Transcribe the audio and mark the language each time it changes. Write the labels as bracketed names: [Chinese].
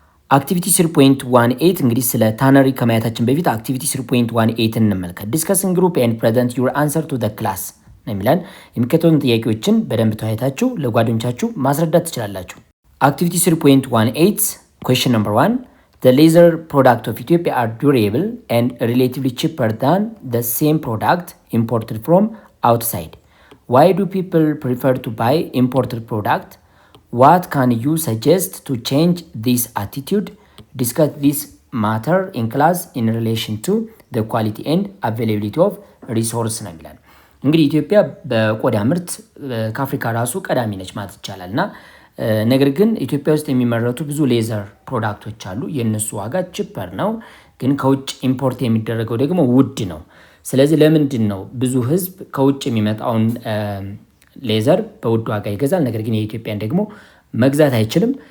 [Amharic] አክቲቪቲ 3.18 እንግዲህ ስለ ታነሪ ከማየታችን በፊት አክቲቪቲ 3.18 እንመልከት። ዲስከሲንግ ግሩፕ ኤንድ ፕሬዘንት ዩር አንሰር ቱ ዘ ክላስ ነው የሚለን። የሚከተሉትን ጥያቄዎችን በደንብ ተወያይታችሁ ለጓደኞቻችሁ ማስረዳት ትችላላችሁ። አክቲቪቲ 3.18 [English] question number 1 the laser product of Ethiopia are durable and relatively cheaper than the same product imported from outside. Why do people prefer to buy imported product? What can you suggest to change this attitude? Discuss this matter in class in relation to the quality and availability of resource [Amharic] ነው የሚለን። እንግዲህ ኢትዮጵያ በቆዳ ምርት ከአፍሪካ ራሱ ቀዳሚ ነች ማለት ይቻላል እና ነገር ግን ኢትዮጵያ ውስጥ የሚመረቱ ብዙ ሌዘር ፕሮዳክቶች አሉ። የነሱ ዋጋ ቺፐር ነው፣ ግን ከውጭ ኢምፖርት የሚደረገው ደግሞ ውድ ነው። ስለዚህ ለምንድን ነው ብዙ ህዝብ ከውጭ የሚመጣውን ሌዘር በውድ ዋጋ ይገዛል፣ ነገር ግን የኢትዮጵያን ደግሞ መግዛት አይችልም?